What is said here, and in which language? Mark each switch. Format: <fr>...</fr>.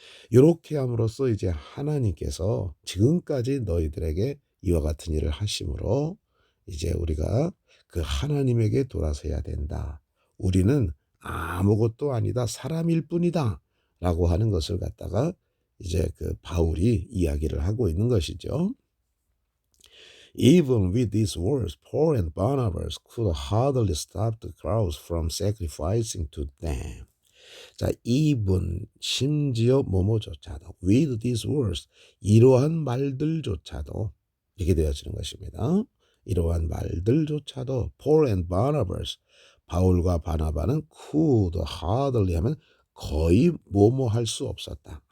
<ko>이렇게 함으로써 이제 하나님께서 지금까지 너희들에게 이와 같은 일을 하심으로 이제 우리가 그 하나님에게 돌아서야 된다. 우리는 아무것도 아니다. 사람일 뿐이다. 라고 하는 것을 갖다가 이제 그 바울이 이야기를 하고 있는 것이죠.</ko> <en>Even with these words, Paul and Barnabas could hardly stop the crowds from sacrificing to them.</en> <ko>자, even 심지어 뭐뭐조차도 with these words 이러한 말들조차도 이렇게 되어지는 것입니다. 이러한 말들조차도 Paul and Barnabas 바울과 바나바는 could hardly 하면 거의 뭐뭐 할 수 없었다.</ko>